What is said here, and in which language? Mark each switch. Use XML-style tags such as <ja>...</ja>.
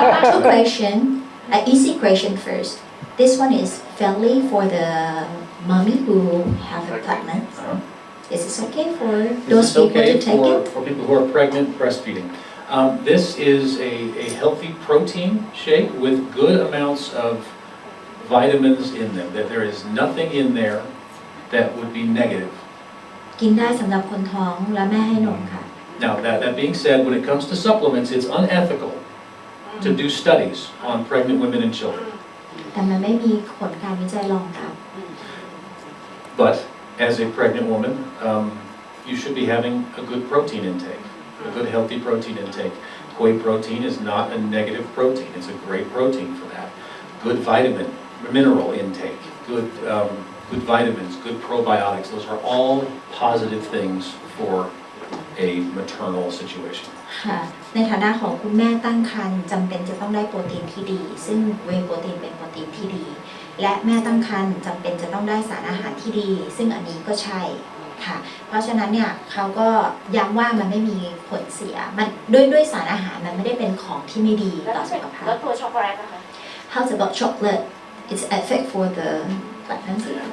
<en>Two question easy question first this one is friendly for the mommy who have a pregnant is this okay for those This is people okay to take it for people who are pregnant breastfeeding. This is a healthy protein shake with good amounts of vitamins in them. That there is nothing in there that would be negative.</en> <th>กินได้สำหรับคนท้องและแม่ให้นมค่ะ</th> <en>Now, that being said, when it comes to supplements, it's unethical to do studies on pregnant women and children.</en> <th>แต่มันไม่มีผลการวิจัยรองรับ</th> <en>But as a pregnant woman, you should be having a good protein intake, a good healthy protein intake. Whey protein is not a negative protein. It's a great protein for that. Good mineral intake, good vitamins, good probiotics. Those are all positive things for a maternal situation.</en> <th>ค่ะ ในฐานะของคุณแม่ตั้งครรภ์จำเป็นจะต้องได้โปรตีนที่ดี ซึ่งเวย์โปรตีนเป็นโปรตีนที่ดี และแม่ตั้งครรภ์จำเป็นจะต้องได้สารอาหารที่ดี ซึ่งอันนี้ก็ใช่ค่ะ เพราะฉะนั้นเนี่ยเขาก็ย้ำว่ามันไม่มีผลเสียมันด้วยสารอาหารมันไม่ได้เป็นของที่ไม่ดีต่อสุขภาพ แล้วตัวช็อกโกแลตนะคะ</th> <en>How's about chocolate it's effect for the pregnancy</en>